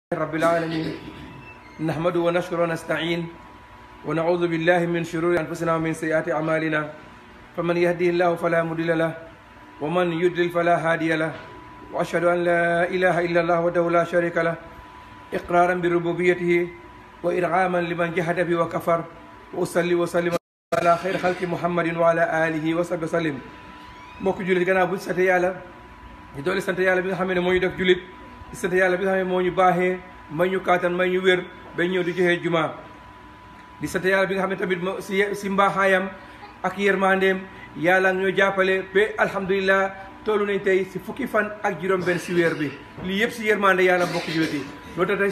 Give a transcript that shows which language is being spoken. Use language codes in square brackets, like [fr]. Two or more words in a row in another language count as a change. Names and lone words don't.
[ar] رب العالمين نحمده ونشكر ونستعين ونعوذ بالله من شرور أنفسنا ومن سيئات أعمالنا فمن يهديه الله فلا مضل له ومن يضلل فلا هادي له وأشهد أن لا إله إلا الله وحده لا شريك له إقرارا بربوبيته وإرغاما لمن جحد به وكفر وأصلي وسلم على خير خلق محمد وعلى آله وصحبه وسلم [wo] mbokk jullit gannaaw bu sant yàlla ñu doole sant yàlla bi nga xam ne moo ñu def jullit di sant yàlla bi nga xam ne moo ñu baaxee may ñu kaatan may ñu wér ba ñëw di joxe juma di sant yàlla bi nga xam ne tamit si mbaaxaayam ak yërmandeem yàlla ñoo jàppale ba alhamdulilah toolu nañ tey si fukki fan ak juróom-benn si weer bi lii yëpp si yërmande yàlla mbokk jullit yi loolu tax tey